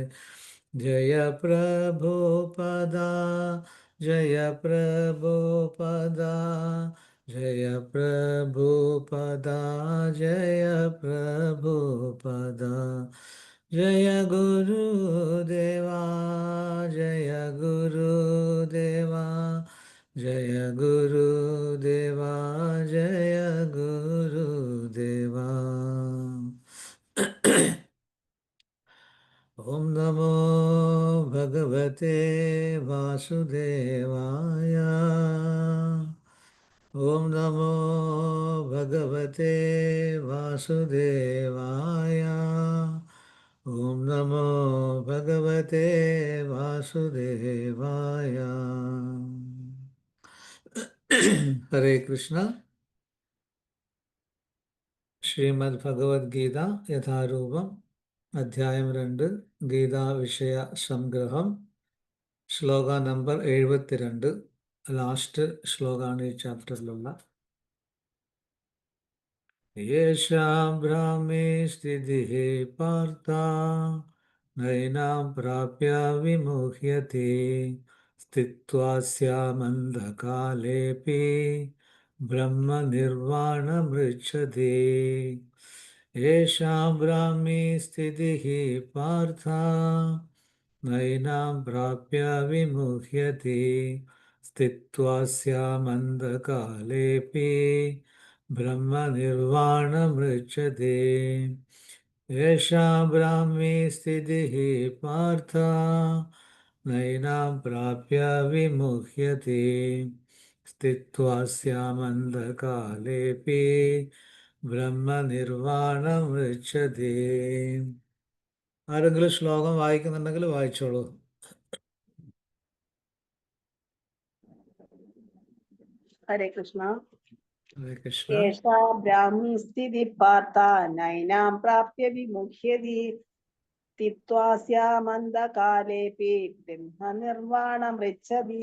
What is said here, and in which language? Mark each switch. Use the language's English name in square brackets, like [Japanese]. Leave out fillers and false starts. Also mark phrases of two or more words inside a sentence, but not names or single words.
[Sanskrit] जय प्रभुपदा, जय प्रभुपदा, जय प्रभुपदा, जय प्रभुपदा। जय गुरुदेवा, जय गुरुदेवा, जय गुरुदेवा, जय गुरुदेवा। ओम नमो भगवते वासुदेवाय, ओम नमो भगवते वासुदेवाय, ओम नमो भगवते वासुदेवाय। हरे कृष्ण। [Malayalam] ശ്രീമദ് ഭഗവത്ഗീത യഥാരൂപം അധ്യായം 2 ഗീതാ വിഷയ സംഗ്രഹം ശ്ലോക നമ്പർ 72. ലാസ്റ്റ് ശ്ലോകമാണ് ഈ ചാപ്റ്ററിലുള്ള. [Sanskrit] യേഷാം ബ്രാഹ്മേ സ്ഥിതിഃ പാർത്ഥ, നൈനാം പ്രാപ്യ വിമുഹ്യത്തെ, സ്ഥിത്വാ സ്യാമന്ധകാലേപി ബ്രഹ്മനിർവാണമൃച്ഛതി. येषां ब्राह्मी स्थितिः पार्थ नैनां प्राप्य विमुह्यति स्थित्वा स्यामन्धकालेऽपि ब्रह्मनिर्वाणमृच्छते येषां ब्राह्मी स्थितिः पार्थ नैनां प्राप्य विमुह्यति स्थित्वा स्यामन्धकालेऽपि ബ്രഹ്മനിർവാണമൃച്ഛതേ. [Malayalam] ആരെങ്കിലും ശ്ലോകം വായിക്കുന്നുണ്ടെങ്കിൽ വായിച്ചോളൂ. [Sanskrit] ഹരേ കൃഷ്ണ. ഹരേ കൃഷ്ണ. ഏഷാ ബ്രാഹ്മി സ്ഥിതി പാർത്ത നൈനാം പ്രാപ്യ വിമുഹ്യതി തിത്വാസ്യാമന്ദകാലേപി ബ്രഹ്മനിർവാണമൃച്ഛതി.